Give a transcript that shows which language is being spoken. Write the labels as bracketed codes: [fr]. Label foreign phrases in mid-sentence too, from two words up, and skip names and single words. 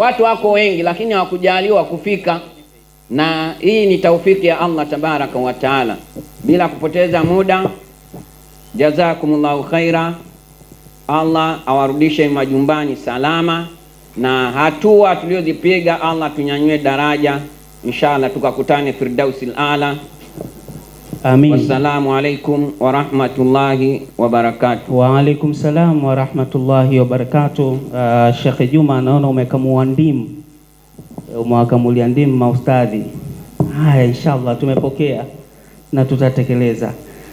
[sw] Watu wako wengi lakini hawakujaliwa kufika, na hii ni taufiki ya [ar] الله تبارك وتعالى. [sw] Bila kupoteza muda, [ar] جزاكم الله خيرا. [sw] Allah awarudishe majumbani salama, na hatua tuliozipiga Allah tunyanyue daraja inshallah, tukakutane Firdausil Aala. Amin. [ar] والسلام عليكم ورحمة الله وبركاته. وعليكم السلام ورحمة الله وبركاته. [sw] Sheikh Juma, naona umekamua ndimu. Umewakamulia ndimu maustadhi. Haya, inshallah tumepokea na tutatekeleza.